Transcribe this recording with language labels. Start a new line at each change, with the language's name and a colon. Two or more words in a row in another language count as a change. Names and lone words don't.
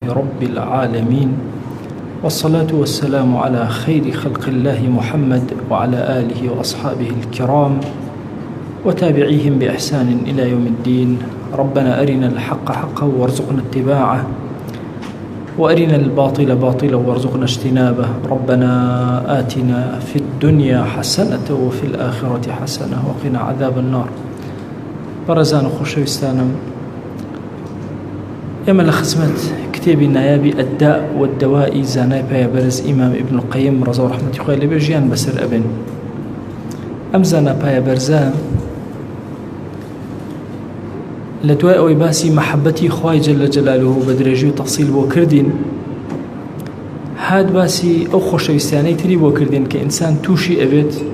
Arabic: رب العالمين، والصلاة والسلام على خير خلق الله محمد وعلى آله وأصحابه الكرام وتابعيهم بإحسان إلى يوم الدين. ربنا أرنا الحق حقا وارزقنا اتباعه، وأرنا الباطل باطلا وارزقنا اجتنابه. ربنا آتنا في الدنيا حسنة وفي الآخرة حسنة وقنا عذاب النار.
Central Kurdish: برزان خوشويستانم، ئێمە لە خزمەت کتێبی نایابی الداء والدواء زانای پایەبەرز ئیمام ابن القیم ڕەزا و ڕەحمەتی خوای لێبێ ژیان بەسەر ئەبێن. ئەم زانە پایەبەرزە لە دوای ئەوەی باسی مەحەبەتی خوای
Arabic: جەلە جەلالوهو
Central Kurdish: بە درێژی و تەفسیل بۆ کردین، هات باسی ئەو خۆشەویستیانەی تری بۆ کردین کە ئینسان تووشی ئەبێت،